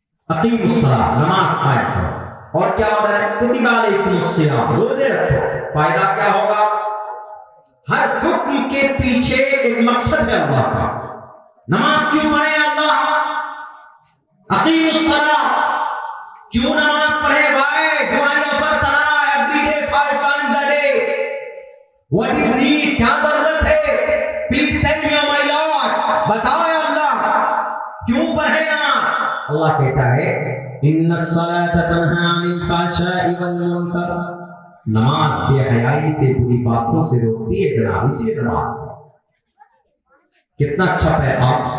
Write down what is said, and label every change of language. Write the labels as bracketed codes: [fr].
[ar] अकीमुस्सलाह, [hi] नमाज कायम करो। और क्या होता है? [ar] कुतिबा अलैकुमुस्सियाम, [hi] रोजे रखो। फायदा क्या होगा? हर हुक्म के पीछे एक मकसद है अल्लाह का। नमाज क्यों पढ़े अल्लाह? [ar] अकीमुस्सलाह [hi] क्यों नमाज पढ़े भाई? [en] Do I offer salah every day 5 times a day? What is need? [hi] क्या जरूरत है? [en] Please tell me, my Lord. [hi] बताओ या अल्लाह, क्यों पढ़े नमाज? अल्लाह कहता है [ar] इन्नस्सलाता तन्हा अनिल फ़हशाइ वल मुनकर, [hi] नमाज बेहयाई से, बुरी बातों से रोकती है जनाब, इसलिए नमाज पढ़ो। कितना अच्छा पैगाम।